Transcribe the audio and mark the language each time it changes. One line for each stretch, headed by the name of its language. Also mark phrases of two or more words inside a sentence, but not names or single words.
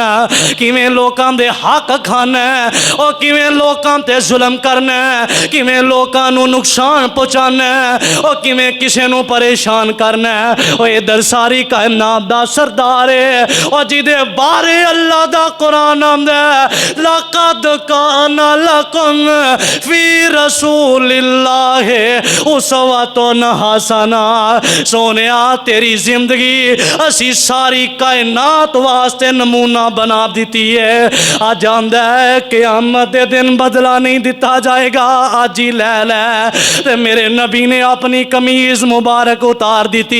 Punjabi: ਕਿਵੇਂ ਲੋਕਾਂ ਦੇ ਹੱਕ ਖਾਣਾ ਹੈ, ਓ ਕਿਵੇਂ ਲੋਕਾਂ ਤੇ ਜ਼ੁਲਮ ਕਰਨਾ ਹੈ, ਕਿਵੇਂ ਲੋਕਾਂ ਨੂੰ ਨੁਕਸਾਨ ਪਹੁੰਚਾਣਾ ਹੈ, ਓ ਕਿਵੇਂ ਕਿਸੇ ਨੂੰ ਪਰੇਸ਼ਾਨ ਕਰਨਾ ਹੈ। ਓ ਇਧਰ ਸਾਰੀ ਕਾਇਨਾਤ ਦਾ ਸਰਦਾਰ ਹੈ, ਓ ਜਿਹਦੇ ਬਾਰੇ ਅੱਲਾਹ ਦਾ ਕੁਰਆਨ ਆਂਦਾ ਹੈ,
Arabic: لقد كان لكم في رسول الله أسوة حسنة.
Punjabi: ਸੋਹਣਿਆ ਤੇਰੀ ਜ਼ਿੰਦਗੀ ਅਸੀਂ ਸਾਰੀ ਕਾਇਨਾਤ ਵਾਸਤੇ ਨਮੂਨਾ ਬਣਾ ਦੀ ਹੈ। ਅੱਜ ਆਂਦਾ ਹੈ ਕ਼ਿਆਮਤ ਦੇ ਦਿਨ ਬਦਲਾ ਨਹੀਂ ਦਿੱਤਾ ਜਾਏਗਾ, ਅੱਜ ਹੀ ਲੈ ਲੈ। ਤੇ ਮੇਰੇ ਨਬੀ ਨੇ ਅਪਣੀ ਕਮੀਜ਼ ਮੁਬਾਰਕ ਉਤਾਰ ਦੀ ਥੀ।